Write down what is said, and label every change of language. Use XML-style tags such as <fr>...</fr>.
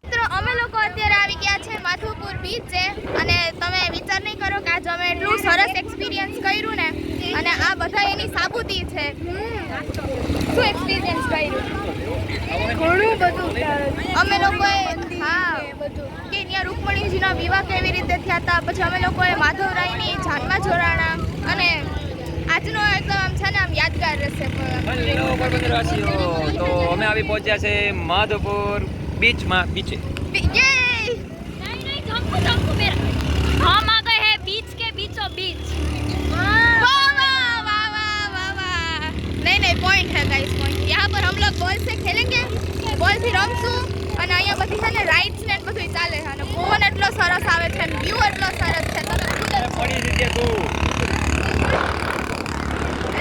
<gu>મિત્રો અમે લોકો અત્યારે આવી ગયા છે માધવપુર બીચે અને તમે વિચાર નહીં કરો કે આજે અમે એટલું સરસ એક્સપિરિયન્સ કર્યું ને અને આ બધા એની સાબુતી છે શું એક્સપિરિયન્સ કર્યું ઘણું બધું અમે લોકોએ હા બધું કે ત્યાં રૂકમણીજીના વિવાહ કેવી રીતે થયા હતા પછી અમે લોકોએ માધવરાયની જાનમાં જોડાણા અને આજનો એકદમ આમ છે ને આમ યાદગાર રહેશે હેલો પોરબંદરવાસીઓ તો અમે આવી પહોંચ્યા છે માધવપુર બીચમાં બીચે યે</gu> <hi>हम आ गए हैं बीच के बीचों बीच वाह वाह वाह वाह वाह वाह नहीं पॉइंट है गाइस पॉइंट यहाँ पर हम लोग बॉल से खेलेंगे</hi> <gu>बॉल થી રમશું અને અહીંયા બધી છે ને રાઇડ્સ ને બધું ચાલે છે અને પવન એટલો સરસ આવે છે અને વ્યૂ એટલો સરસ છે તમે ખુદ જ પડી જજે તું</gu>